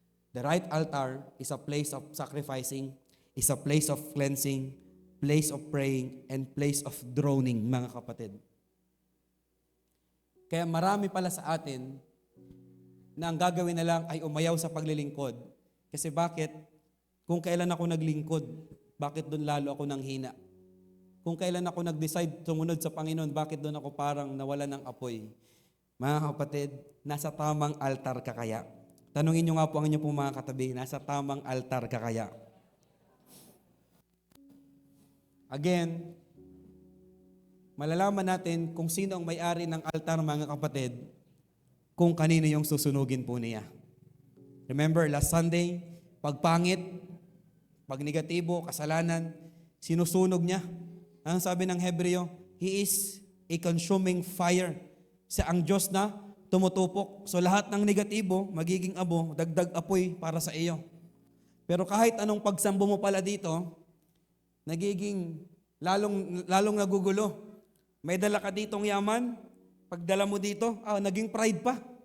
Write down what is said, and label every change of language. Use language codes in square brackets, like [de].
[en] The right altar is a place of sacrificing, is a place of cleansing, place of praying, and place of droning, [tl] mga kapatid. Kaya marami pala sa atin na ang gagawin na lang ay umayaw sa paglilingkod. Kasi bakit? Kung kailan ako naglingkod, bakit doon lalo ako nanghina? Kung kailan ako nag-decide sumunod sa Panginoon, bakit doon ako parang nawala ng apoy? Mga kapatid, nasa tamang altar ka kaya? Tanungin nyo nga po ang inyong pong mga katabi, nasa tamang altar ka kaya? Again, malalaman natin kung sino ang may-ari ng altar, mga kapatid, kung kanino yung susunugin po niya. [en] Remember, last Sunday, [tl] pag pangit, pag negatibo, kasalanan, sinusunog niya. Ang sabi ng Hebreo, [en] He is a consuming fire. [tl] Siya ang Diyos na tumutupok. So lahat ng negatibo, magiging abo, dagdag apoy para sa iyo. Pero kahit anong pagsambo mo pala dito, nagiging lalong nagugulo. May dala ka ditong yaman, pagdala mo dito, naging pride pa.